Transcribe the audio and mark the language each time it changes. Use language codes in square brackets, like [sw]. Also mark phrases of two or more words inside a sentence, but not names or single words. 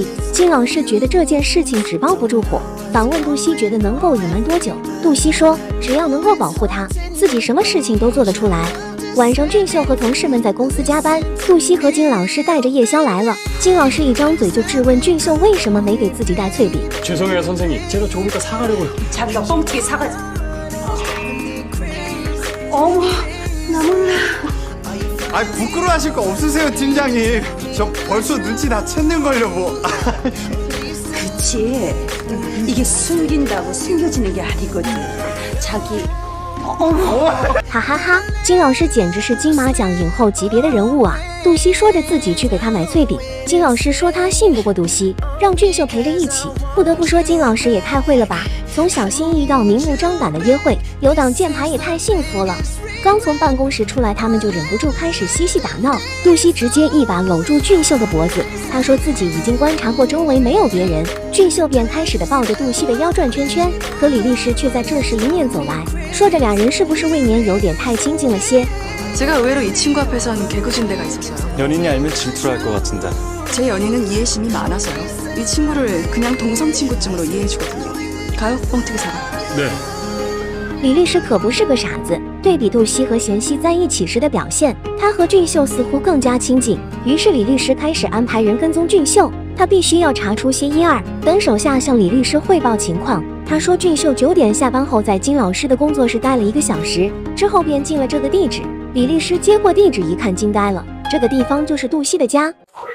[zh] 金老师觉得这件事情纸包不住火，反问杜西觉得能够隐瞒多久。杜西说，只要能够保护他，自己什么事情都做得出来。晚上，俊秀和同事们在公司加班，杜西和金老师带着夜宵来了。金老师一张嘴就质问俊秀为什么没给自己带脆饼。 [ko] 죄송해요 선생님, 제가 조금 이따 사가려고요. 자기가 뻥튀기 사가지. 어머, 나 몰라. 아, 부끄러워하실 거 없으세요, 팀장님. 저 벌써 눈치 다 챘는걸요, 뭐. 그치. 이게 숨긴다고 숨겨지는 게 아니거든. 자기. 哈哈哈！ [zh] 金老师简直是金马奖影后级别的人物啊！杜西说着自己去给他买脆饼，金老师说他信不过杜西，让俊秀陪着一起。不得不说，金老师也太会了吧！从小心翼翼到明目张胆的约会，有挡箭牌也太幸福了。刚从办公室出来，他们就忍不住开始嬉戏打闹。杜西直接一把搂住俊秀的脖子，他说自己已经观察过周围没有别人。俊秀便开始的抱着杜西的腰转圈圈，可李律师却在这时迎面走来，说着俩人是不是未免有点太亲近了些。 [ko] 제가 의외로 이 친구 앞에선 개구진 데가 있어서요. 연인이 알면 질투할 것 같은데. 제 연인은 이해심이 많아서요. 이 친구를 그냥 동성 친구쯤으로 이해해주거든요. 가요? 뻥튀기 사가. 네. [zh] 李律师可不是个傻子，对比杜西和贤熙在一起时的表现，他和俊秀似乎更加亲近。于是李律师开始安排人跟踪俊秀，他必须要查出些一二。等手下向李律师汇报情况，他说俊秀9点下班后在金老师的工作室待了1个小时，之后便进了这个地址。李律师接过地址一看，惊呆了，这个地方就是杜西的家。